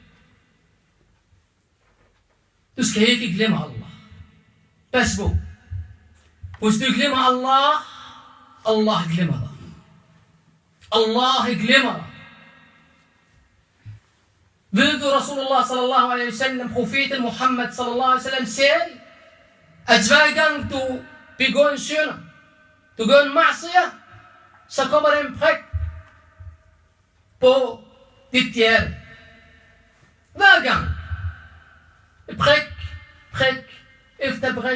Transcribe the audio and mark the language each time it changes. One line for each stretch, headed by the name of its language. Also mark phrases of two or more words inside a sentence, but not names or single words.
Danish: Du skal ikke glemme Allah. Pas på. Hvis du glemmer Allah, Allah glemmer dig. Allah glemmer dig. Ved du,
Arabic: رسول الله صلى الله عليه وسلم,
Danish: profeten Muhammad
Arabic: صلى الله عليه وسلم
Danish: sagde, at hver gang du begår en synd, du gør en ma'siyah, så kommer der en prik på dit hjerte. Hver gang. Prik efter prik.